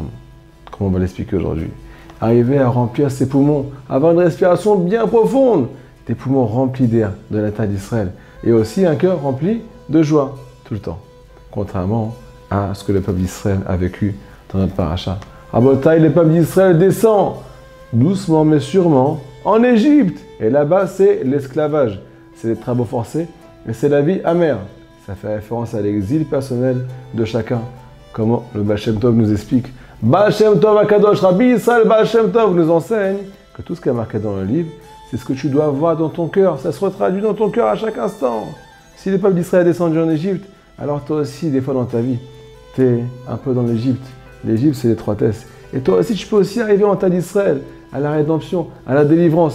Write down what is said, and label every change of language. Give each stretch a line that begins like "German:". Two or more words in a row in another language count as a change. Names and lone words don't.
French: Comment on va l'expliquer aujourd'hui? Arriver à remplir ses poumons, avoir une respiration bien profonde, des poumons remplis d'air de la Ta'at d'Israël et aussi un cœur rempli de joie tout le temps, contrairement à ce que le peuple d'Israël a vécu dans notre paracha. À Botaï, le peuple d'Israël descend doucement mais sûrement en Égypte et là-bas c'est l'esclavage, c'est les travaux forcés et c'est la vie amère. Ça fait référence à l'exil personnel de chacun, comment le Baal Shem Tov nous explique. Baal Shem Tov Akadosh, Rabbi Israël Baal Shem Tov nous enseigne que tout ce qui est marqué dans le livre, c'est ce que tu dois avoir dans ton cœur. Ça se retraduit dans ton cœur à chaque instant. Si le peuple d'Israël est descendu en Égypte, alors toi aussi, des fois dans ta vie, tu es un peu dans l'Égypte. L'Égypte, c'est l'étroitesse. Et toi aussi, tu peux aussi arriver en Ta'at d'Israël, à la rédemption, à la délivrance.